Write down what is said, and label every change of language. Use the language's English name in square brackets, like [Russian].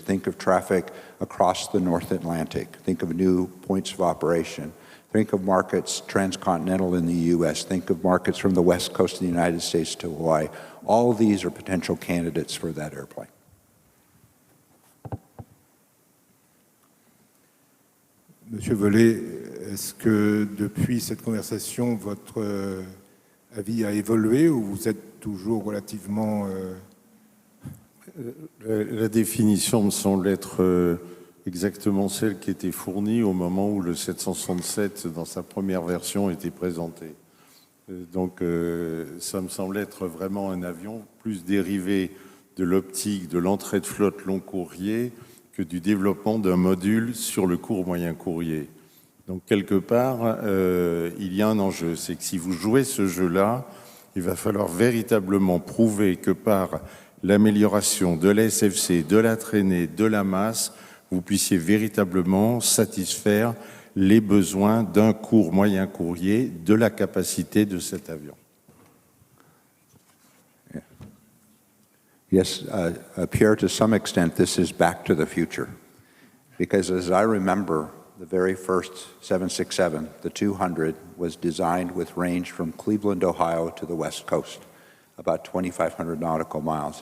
[English] Think of traffic across the North Atlantic. Think of new points of operation. Think of markets transcontinental in the U.S. Think of markets from the West Coast of the United States to Hawaii. All of these are potential candidates for that airplane. [French] Monsieur Velay, est-ce que depuis cette conversation, votre avis a évolué ou vous êtes toujours relativement... La définition me semble être exactement celle qui était fournie au moment où le 767, dans sa première version, était présenté. Donc ça me semble être vraiment un avion plus dérivé de l'optique de l'entrée de flotte long courrier que du développement d'un module sur le court moyen courrier. Donc quelque part, il y a un enjeu, c'est que si vous jouez ce jeu-là, il va falloir véritablement prouver que par l'amélioration de la SFC, de la traînée, de la masse, vous puissiez véritablement satisfaire les besoins d'un court moyen courrier, de la capacité de cet avion. [English] Yes, Pierre, to some extent, this is back to the future. Because as I remember, the very first 767, the 200, was designed with range from Cleveland, Ohio to the West Coast, about 2,500 nautical miles.